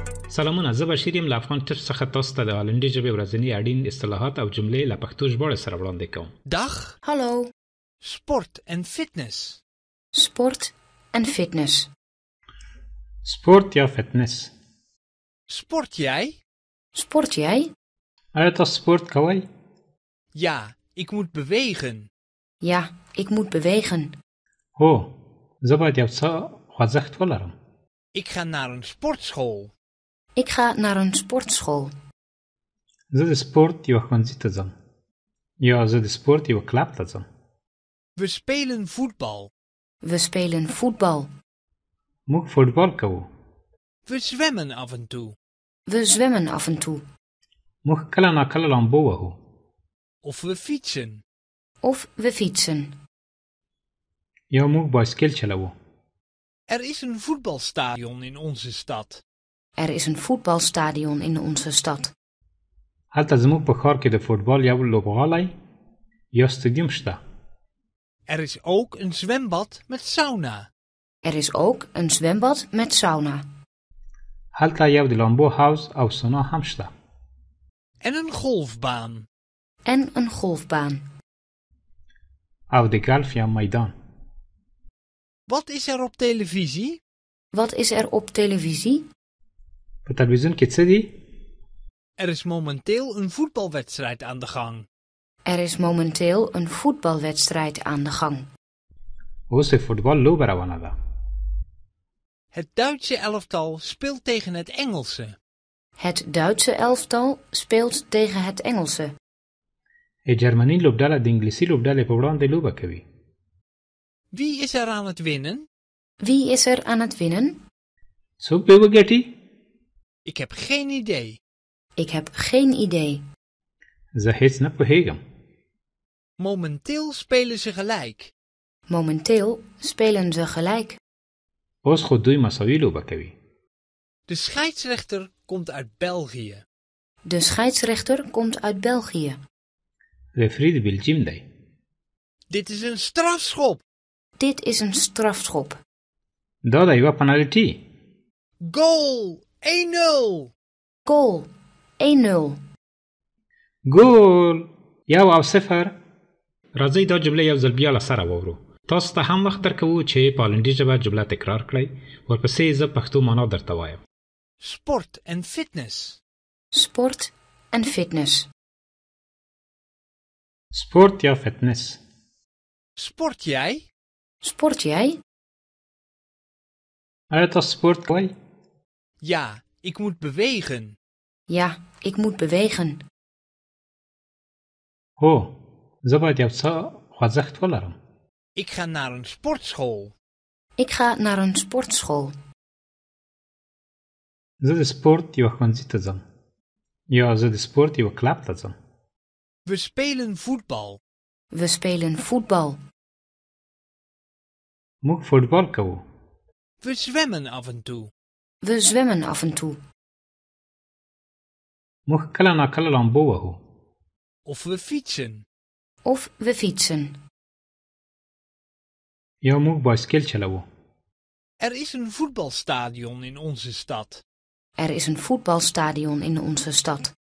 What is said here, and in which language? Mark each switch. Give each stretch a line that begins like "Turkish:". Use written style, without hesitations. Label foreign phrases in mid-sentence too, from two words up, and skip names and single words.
Pashto: سلامونه، زه بشیر یم له افغان ټیپس څخه تاسو ته د هالندي ژبې ورځني اړین اصطلاحات او جملې له پښتو ژباړې سره وړاندې کوم.
Dutch: Dag, Hallo, sport en fitness. sport en fitness.
Pashto: سپورت یا فتنس.
Dutch: Sport jij? Sport jij?
Pashto: آیا تاسو سپورت کوئ؟
Dutch: Ja, ik moet bewegen. Ja, ik moet bewegen.
Pashto: هو، زه باید یو څه خوځښت ولرم.
Dutch: Ik ga naar een sportschool. Ik ga naar een sportschool.
Pashto: زه د سپورت یو ښوونځي ته ځم. یا زه د سپورت یو کلب ته ځم.
Dutch: We spelen voetbal. We spelen voetbal.
Pashto: موږ فوټبال کوو.
Dutch: We zwemmen af en toe. We zwemmen af en toe.
Pashto: موږ کله ناکله لامبو وهو.
Dutch: Of we fietsen. Of we fietsen.
Pashto: یا موږ بایسکل چلوو.
Dutch: Er is een voetbalstadion in onze stad. Er is een voetbalstadion in onze stad.
Pashto: هلته زموږ په ښار کې د فوټبال یو لوبغالی یا سټیډیم شته.
Dutch: Er is ook een zwembad met sauna. Er is ook een zwembad met sauna.
Pashto: هلته یو د لامبو حوض او سونا هم شته.
Dutch: En een golfbaan. En een golfbaan.
Pashto: او د ګلف یا میدان.
Dutch: Wat is er op televisie? Wat is er op televisie?
Pashto: په تلویزیون کې څه دي؟
Dutch: Er is momenteel een voetbalwedstrijd aan de gang. Er is momenteel een voetbalwedstrijd aan de gang.
Pashto: اوس د فوټبال لوبه روانه ده.
Dutch: Het Duitse elftal speelt tegen het Engelse. Het Duitse elftal speelt tegen het Engelse.
Pashto: جرمني لوبډله د انګلیسي لوبډلې په وړاندې لوبه کوي.
Dutch: Wie is er aan het winnen? Wie is er aan het winnen?
Pashto: څوک به وګټي؟
Dutch: Ik heb geen idee. Ik heb geen idee.
Pashto: زه هیڅ نه پوهیږم.
Dutch: Momenteel spelen ze gelijk. Momenteel spelen ze gelijk.
Pashto: اوس خو دوی مساوي لوبه کوي.
Dutch: De scheidsrechter komt uit België. De scheidsrechter komt uit België.
Pashto: رفری د بلجیم دی.
Dutch: Dit is een strafschop. Dit is een strafschop.
Pashto: دا د یوه پنالټي.
Dutch: Goal! 1-0! Goal. 1-0.
Pashto: ګول 1-0. راځئ دا جمله یو ځل بیا له سره واورو. تاسو ته هم وخت درکوو چې په هالندي ژبه جمله تکرار کړئ. ورپسې زه پښتو معنا درته وایم.
Dutch: Sport en fitness. Sport en fitness.
Pashto: سپورت یا فتنس.
Dutch: Sport jij? Sport jij?
Pashto: آیا تاسو سپورت کوئ؟
Dutch: Ja, ik moet bewegen. Ja, ik moet bewegen.
Pashto: هو، زه باید یو څه خوځښت ولرم.
Dutch: Ik ga naar een sportschool. Ik ga naar een sportschool.
Pashto: زه د سپورت یو ښوونځي ته ځم. یا زه د سپورت یو کلب ته ځم.
Dutch: We spelen voetbal. We spelen voetbal.
Pashto: موږ فوټبال کوو.
Dutch: We zwemmen af en toe. We zwemmen af en toe.
Pashto: موږ کله ناکله لامبو وهو.
Dutch: Of we fietsen. Of we fietsen.
Pashto: یا موږ بایسکل چلوو.
Dutch: Er is een voetbalstadion in onze stad. Er is een voetbalstadion in onze stad.